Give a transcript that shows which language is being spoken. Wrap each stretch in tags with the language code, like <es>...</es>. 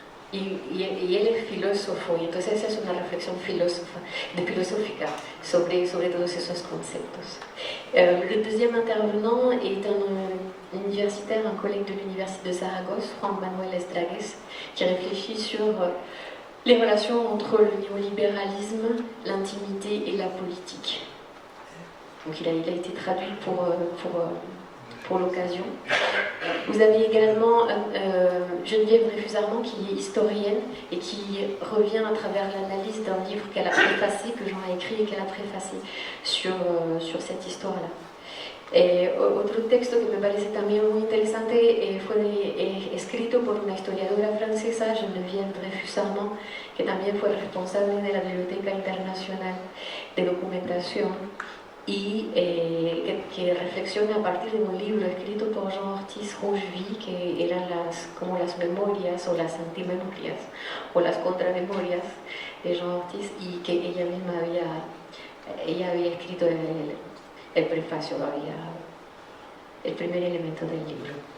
<es>Y él es filósofo, y entonces esa es una reflexión filosófica sobre todos esos conceptos.</es> <fr>Le deuxième intervenant est un universitaire, un collègue de l'université de Saragosse, Juan Manuel Estragues, qui réfléchit sur les relations entre le néolibéralisme, l'intimité et la politique. Donc il a été traduit pour l'occasion. Vous avez également Geneviève Dreyfus-Armand, qui est historienne et qui revient à travers l'analyse d'un livre qu'elle a préfacé, que Jean a écrit et qu'elle a préfacé sur cette histoire-là.</fr> <es>Otro texto que me parece también muy interesante fue escrito por una historiadora francesa, Geneviève Dreyfus-Armand, que también fue responsable de la Biblioteca Internacional de Documentación, y que reflexiona a partir de un libro escrito por Jean Ortiz Rocheville, que eran como las memorias o las antimemorias o las contramemorias de Jean Ortiz, y que ella misma había escrito el prefacio, el primer elemento del libro.</es>